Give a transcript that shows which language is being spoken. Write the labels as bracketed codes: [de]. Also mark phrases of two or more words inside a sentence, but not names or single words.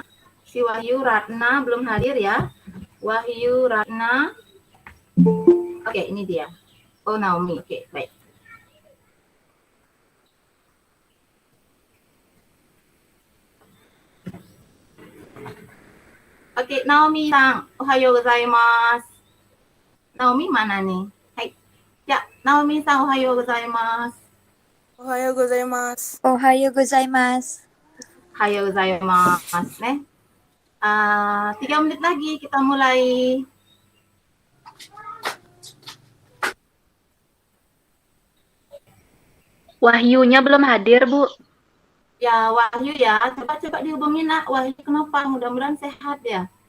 [id] Si Wahyu Ratna belum hadir ya. Wahyu Ratna. Oke, ini dia. Oh, Naomi. Oke, baik. Oke, Naomi-san. [ja] おはようございます. [id] Naomi mana nih? Hai. Ya, [ja] Naomi-san, おはようございます. おはようございます. おはようございます. おはようございます. [id] 3 menit lagi kita mulai. Wahyunya belum hadir, Bu. Ya, Wahyu ya. Coba dihubungin nak. Wahyu kenapa? Mudah-mudahan sehat ya.